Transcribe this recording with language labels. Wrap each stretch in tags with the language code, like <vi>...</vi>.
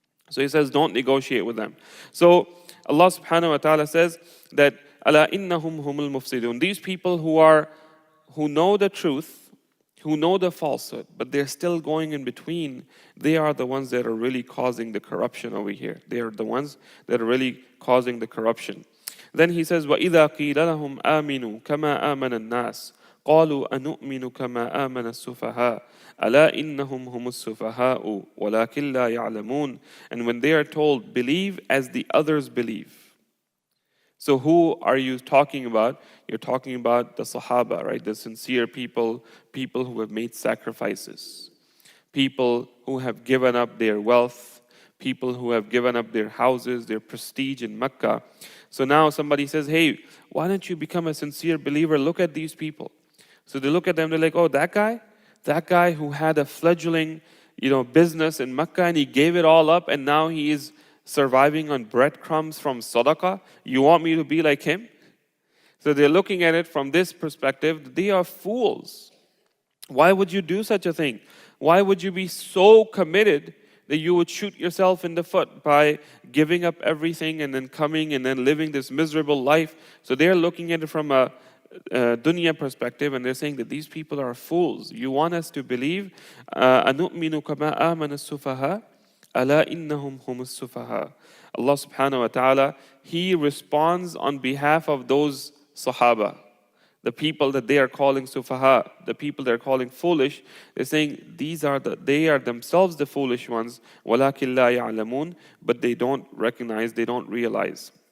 <en>So he says, don't negotiate with them. So Allah subhanahu wa ta'ala says that,</en> <ar>Ala innahum humul mufsidun.</ar> <en>These people who know the truth, who know the falsehood, but they're still going in between, they are the ones that are really causing the corruption over here. They are the ones that are really causing the corruption. Then he says,</en> <ar>وَإِذَا قِيلَ لَهُمْ آمِنُوا كَمَا آمَنَ النَّاسِ قَالُوا أَنُؤْمِنُ كَمَا آمَنَ السُّفَهَاءُ أَلَا إِنَّهُمْ هُمُ السُّفَهَاءُ وَلَكِنْ لَا يَعْلَمُونَ.</ar> <en>And when they are told, believe as the others believe. So who are you talking about? You're talking about the Sahaba, right? The sincere people who have made sacrifices, people who have given up their wealth, people who have given up their houses, their prestige in Mecca. So now somebody says, hey, why don't you become a sincere believer? Look at these people. So they look at them, they're like, oh, that guy who had a fledgling, business in Mecca and he gave it all up and now he is surviving on breadcrumbs from sadaqah. You want me to be like him? So they're looking at it from this perspective. They are fools. Why would you do such a thing? Why would you be so committed that you would shoot yourself in the foot by giving up everything and then coming and then living this miserable life? So they're looking at it from a dunya perspective and they're saying that these people are fools. You want us to believe</en> <ar>أَنُؤْمِنُ كَمَا آمَنَ السُّفَهَاءُ أَلَا إِنَّهُمْ هُمُ السُّفَهَاءُ.</ar> <en>Allah subhanahu wa ta'ala, He responds on behalf of those Sahaba, the people that they are calling sufaha, the people they are calling foolish. They're saying they are themselves the foolish ones.</en> <ar>وَلَكِنْ لَا يَعْلَمُونَ.</ar> <en>But they don't recognize, they don't realize.</en>